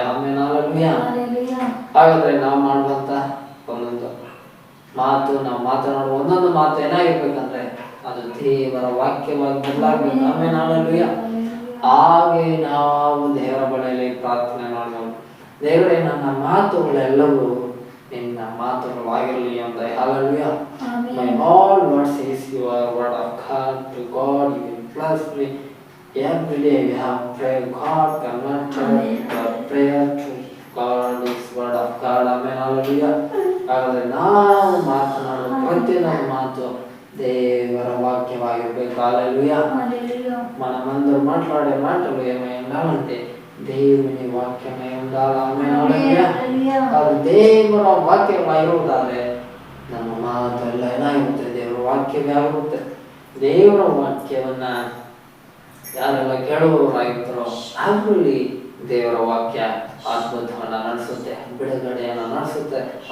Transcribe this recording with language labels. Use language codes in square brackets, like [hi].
[kn] ಆಮೇಲೆ ಹಾಗಾದ್ರೆ ನಾವು ಮಾಡುವಂತ ಒಂದೊಂದು ಮಾತು, ನಾವು ಮಾತನಾಡುವ ಒಂದೊಂದು ಮಾತು ಏನಾಗಿರ್ಬೇಕಂದ್ರೆ ಅದು ದೇವರ ವಾಕ್ಯವಾಗಿ ಬದಲಾಗಬೇಕು. ಆಮೇಲೆ ಹಾಗೆ ನಾವು ದೇವರ ಬಳಿಯಲ್ಲಿ ಪ್ರಾರ್ಥನೆ ಮಾಡಬಹುದು. ದೇವರೇ, ನನ್ನ ಮಾತುಗಳೆಲ್ಲವೂ ನಿನ್ನ ಮಾತುಗಳಾಗಿರಲಿ ಅಂತ. [en] Hallelujah. My all words is your word of God. To God you will bless me. Every day we have prayer. God connected the prayer to God is word of God. Amen. Hallelujah. [kn] ಹಾಗಾದ್ರೆ ನಾವು ಮಾತನಾಡುವ ಪ್ರತಿಯೊಂದು ಮಾತು ದೇವರ వాక్యವಾಗಿರಬೇಕು. [en] Hallelujah. [te] మనమందరం మాట్లాడే మాటలు ఏమై ఉండాలంటే దేవుని వాక్యమై ఉండాలి. ఆమేన్. హల్లెలూయా. [kn] ಅದು ದೇವರ ವಾಕ್ಯವಾಗಿರುವುದಾದ್ರೆ ನಮ್ಮ ಮಾತು ಎಲ್ಲ ಏನಾಗಿರುತ್ತೆ, ದೇವರ ವಾಕ್ಯವೇ ಆಗುತ್ತೆ. ದೇವರ ವಾಕ್ಯವನ್ನ ಯಾರೆಲ್ಲ ಕೇಳುವವರಾಗಿರ್ತಾರೋ ಅವರಲ್ಲಿ ದೇವರ ವಾಕ್ಯ ಅದ್ಭುತವನ್ನ ನಡೆಸುತ್ತೆ, ಬಿಡುಗಡೆಯನ್ನ ನಡೆಸುತ್ತೆ.